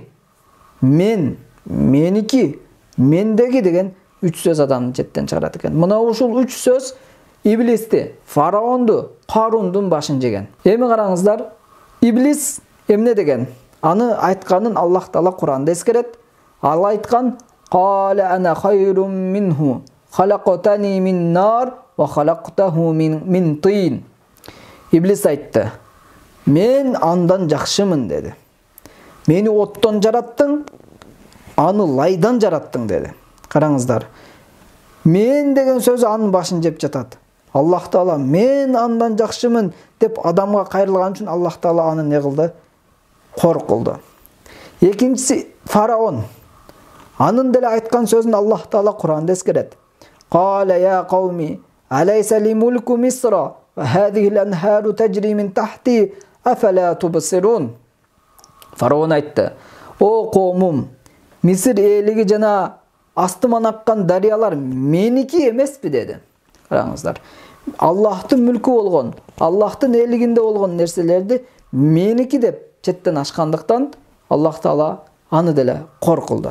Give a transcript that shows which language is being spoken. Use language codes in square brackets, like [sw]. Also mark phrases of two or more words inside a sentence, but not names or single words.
[ky] Мен, меники, мендеги деген 3 сөз адамды четтен чыгарат экен. Мына ушул 3 сөз иблисти, фараонду, Карундун башын жеген. Эми караңыздар, иблис эмне деген? Аны айтканын Аллах Таала Куранда эскерет. Ал айткан: [ar] "قال أنا خير منه خلقتني من نار وخلقته من طين." [ky] Иблис айтты: "Мен андан жакшымын" деди. "Мени оттон жараттың, аны лайдан жараттың" деди. Караңыздар. Мен деген сөзү анын башын жеп жатат. Аллах Таала "Мен андан жакшымын" деп адамга кайрылган үчүн Аллах Таала аны не кылды? Кор кылды. Экинчиси фараон. Анын деле айткан сөзүн Аллах Таала Куранда эскерет. [ar] "قال يا قوم أليس لي ملك مصر وهذه الأنهار تجري من تحتي أفلا تبصرون." [ky] Фараон айтты: "О коомум, Мисир элиги жана астыман аккан дарыялар меники эмеспи?" деди. Караңыздар. Аллахтын мүлкү болгон, Аллахтын элигинде болгон нерселерди меники деп четтен ашкандыктан Аллах Таала аны деле кор кылды.